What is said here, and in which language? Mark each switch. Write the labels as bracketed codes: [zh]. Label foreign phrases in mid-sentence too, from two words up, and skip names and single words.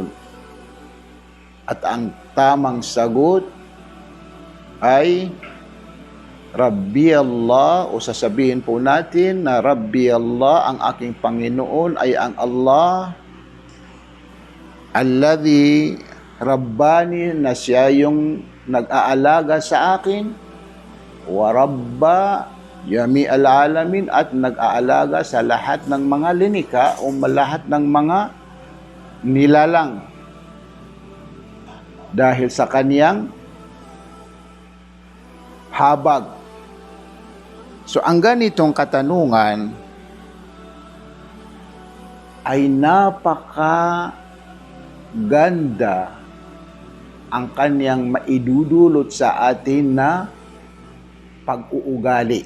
[tl] At ang tamang sagot ay [ar] ربي الله, [tl] o sasabihin po natin na [ar] ربي الله, [tl] ang aking Panginoon ay ang Allah [ar] الذي رباني, [tl] na siya yung nag-aalaga sa akin, [ar] ورب جميع العالمين, [tl] at nag-aalaga sa lahat ng mga linika o lahat ng mga nilalang dahil sa kaniyang habag. So ang ganitong katanungan ay napakaganda ang kaniyang maidudulot sa atin na pag-uugali.